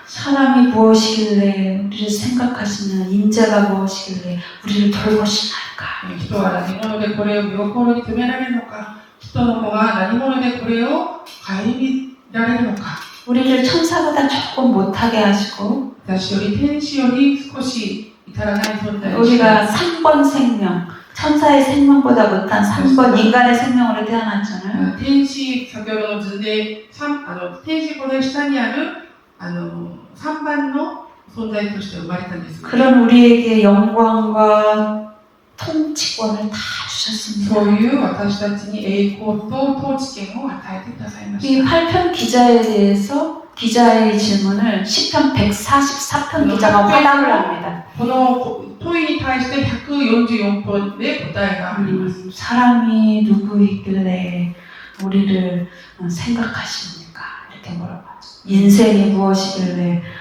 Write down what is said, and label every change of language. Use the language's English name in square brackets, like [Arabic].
[Korean] 사람이 무엇이길래 우리를 생각하시는 인자가 무엇이길래 우리를 돌보시나이까? [Japanese] 人は何者でこれを見心に留められるのか人の子が何者でこれを顧みられるのか [Korean] 우리를 천사보다 조금 못하게 하시고 [Japanese] 私より天使より少し至らない存在をして [Korean] 우리가 3번 생명, 천사의 생명보다 못한 3번 인간의 생명으로 태어났잖아요. [Japanese] 天使、先ほどの図で天使ほど下にある3番の存在として生まれたんです。 [Korean] 그런 우리에게 영광과 통치권을 다 [Japanese] そ [Korean] 주셨습니다. [Japanese] ういう私たちに栄光と統治権を与えてくださいま [Korean] 이 [Japanese] した。 [Korean] 8편 기자에 대해서 기자의 질문을 10편 144편 기자가 화답을 합니다. [Japanese] この問いに対して144分で答えがあります。 [Korean] 사람이 누구이길래 우리를 생각하십니까? 이렇게 물어봐죠. 인생이 무엇이길래